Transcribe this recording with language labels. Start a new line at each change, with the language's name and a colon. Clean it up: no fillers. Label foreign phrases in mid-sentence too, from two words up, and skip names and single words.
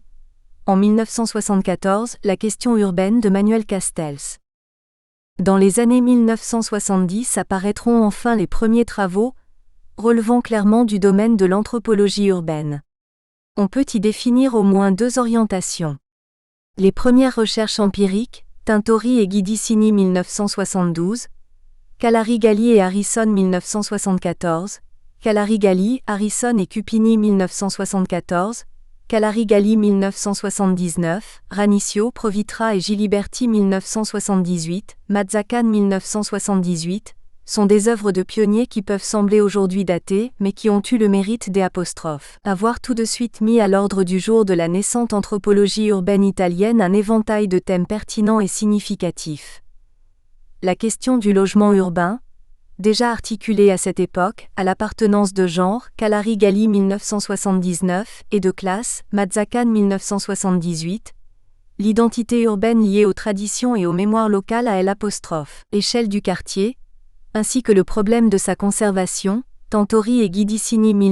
French: En 1974, La question urbaine de Manuel Castells. Dans les années 1970 apparaîtront enfin les premiers travaux, relevant clairement du domaine de l'anthropologie urbaine. On peut y définir au moins deux orientations. Les premières recherches empiriques, Tintori et Guidicini 1972, Calari-Galli et Harrison 1974, Calari-Galli, Harrison et Cupini 1974, Calari-Galli 1979, Rannicchio, Provitra et Giliberti 1978, Mazzacane 1978, sont des œuvres de pionniers qui peuvent sembler aujourd'hui datées, mais qui ont eu le mérite avoir tout de suite mis à l'ordre du jour de la naissante anthropologie urbaine italienne un éventail de thèmes pertinents et significatifs. La question du logement urbain, déjà articulée à cette époque, à l'appartenance de genre, Calari-Galli 1979, et de classe, Mazzacane 1978, l'identité urbaine liée aux traditions et aux mémoires locales à échelle du quartier, ainsi que le problème de sa conservation, Tintori et Guidicini